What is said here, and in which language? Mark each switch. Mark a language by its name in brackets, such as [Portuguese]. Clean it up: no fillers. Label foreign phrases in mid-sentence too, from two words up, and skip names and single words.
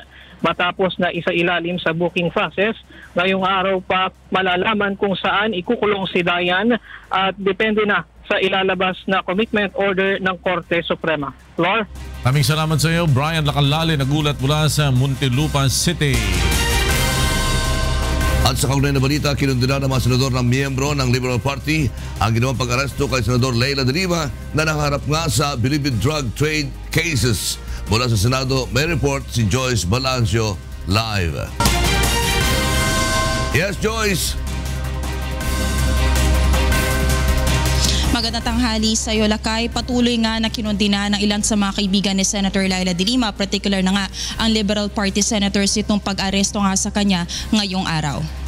[Filipino] Matapos na isailalim sa booking process, ngayong araw pa malalaman kung saan ikukulong si Dayan at depende na sa ilalabas na commitment order ng Korte Suprema. Lord? Maraming salamat sa iyo, Brian Lacalali, nagulat mula sa Muntinlupa City. At sa kaugnay na balita, kinundina ng mga senador ng miyembro ng Liberal Party ang ginawang pag-aresto kay Senador Laila de Lima na nangharap nga sa [English] believed drug trade cases. [Filipino] Mula sa Senado, may report si Joyce Balancio live. Yes, Joyce. Magandang tanghali sa iyo, Lakay. Patuloy nga na kinundina ng ilan sa mga kaibigan ni Senator Laila de Lima, particular na nga ang Liberal Party senators itong pag-aresto nga sa kanya ngayong araw.